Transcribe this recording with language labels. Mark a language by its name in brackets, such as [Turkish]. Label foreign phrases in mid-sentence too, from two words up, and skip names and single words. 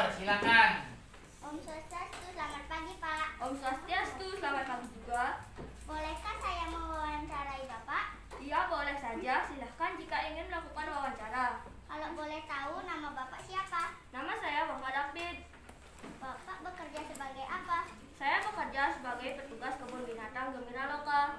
[Indonesian] silakan. [Balinese] Om Swastiastu, [Indonesian] selamat pagi Pak. [Balinese] Om Swastiastu, [Indonesian] selamat pagi juga. Bolehkah saya mewawancarai Bapak? Iya, boleh saja. Silahkan jika ingin melakukan wawancara. Kalau boleh tahu nama Bapak siapa? Nama saya Muhammad David. Bapak bekerja sebagai apa? Saya bekerja sebagai petugas kebun binatang Gembira Loka.